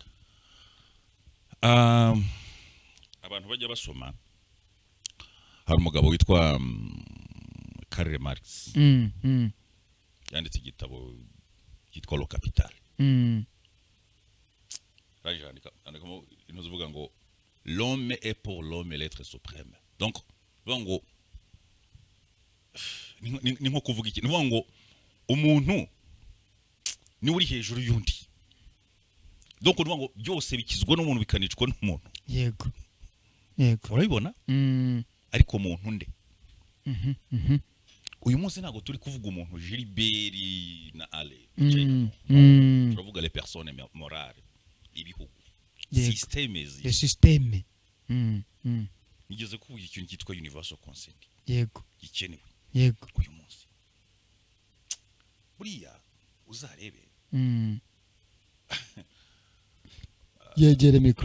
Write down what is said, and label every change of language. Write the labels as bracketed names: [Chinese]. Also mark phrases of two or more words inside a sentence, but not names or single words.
[Kinyarwanda] Abantu bajya basoma hari umugabo witwa Karl Marx yanditse igitabo cyitwa Le Capital andikamo inoze uvuga ngo [French] l'homme est pour l'homme l'être suprême. [Kinyarwanda] Donc ngo ni nko kuvuga iki nuvuga ngo umuntu ni uri hejuru y'undi donc nuvuga ngo byose bikizwa n'umuntu bikanicwa n'umuntu yego urabibona ariko umuntu nde uyu munsi ntago turi kuvuga umuntu Gilbert na Ale turavuga [French] les personnes morales [Kinyarwanda] ibihugu systeme nigeze kuvuga ikintu cyitwa [English] universal consent [Kinyarwanda] yego gikenewe yego uyu munsi buriya uzarebe yegere mikro